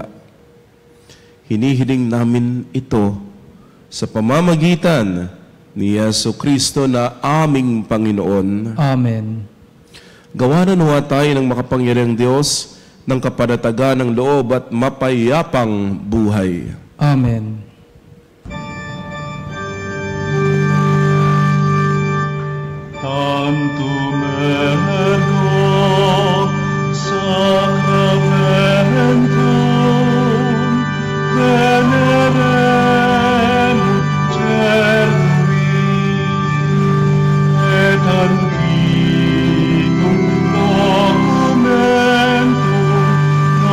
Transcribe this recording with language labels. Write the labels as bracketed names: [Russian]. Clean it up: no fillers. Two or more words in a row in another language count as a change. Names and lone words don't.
[Filipino] Hinihiling namin ito sa pamamagitan ni Jesucristo na aming Panginoon. Amen. Gawa na nawa tayo ng makapangyarihang Diyos ng kapanatagan ng loob at mapayapang buhay. Amen. [Latin] Tantum ergo sacramentum venerem cervi et antiquum documentum